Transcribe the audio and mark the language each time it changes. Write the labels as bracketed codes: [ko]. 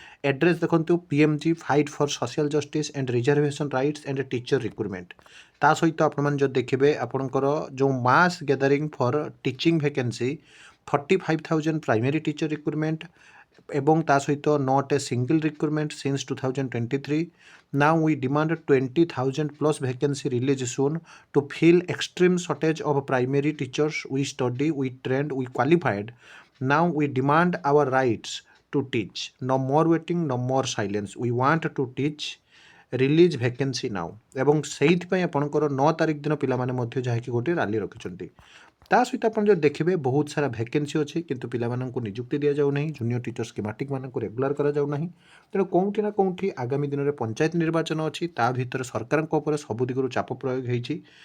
[en] Address ଦେଖନ୍ତୁ ପିଏମ୍ଜି fight for social justice and reservation rights and teacher recruitment. [or] ତା ସହିତ ଆପଣମାନେ ଯଦି ଦେଖିବେ ଆପଣଙ୍କର ଯେଉଁ [en] mass gathering for teaching vacancy 45,000 primary teacher recruitment [or] ଏବଂ ତା ସହିତ [en] Not a single recruitment since 2023। Now we demand 20,000 plus vacancy release soon to fill extreme shortage of primary teachers. We study, we trained, we qualified. Now we demand our rights to teach. No more waiting, no more silence. We want to teach. Release vacancy now [or] ଏବଂ ସେଇଥିପାଇଁ ଆପଣଙ୍କର 9 ତାରିଖ ଦିନ ପିଲାମାନେ ମଧ୍ୟ ଯାହାକି ଗୋଟିଏ rally ରଖିଛନ୍ତି। ତା ସହିତ ଆପଣ ଯଦି ଦେଖିବେ ବହୁତ ସାରା ଭ୍ୟାକେନ୍ସି ଅଛି କିନ୍ତୁ ପିଲାମାନଙ୍କୁ ନିଯୁକ୍ତି ଦିଆଯାଉ ନାହିଁ। ଜୁନିୟର ଟିଚର ସ୍କିମାଟିକ୍ମାନଙ୍କୁ ରେଗୁଲାର କରାଯାଉ ନାହିଁ। ତେଣୁ କେଉଁଠି ନା କେଉଁଠି ଆଗାମୀ ଦିନରେ ପଞ୍ଚାୟତ ନିର୍ବାଚନ ଅଛି, ତା ଭିତରେ ସରକାରଙ୍କ ଉପରେ ସବୁ ଦିଗରୁ ଚାପ ପ୍ରୟୋଗ ହୋଇଛି।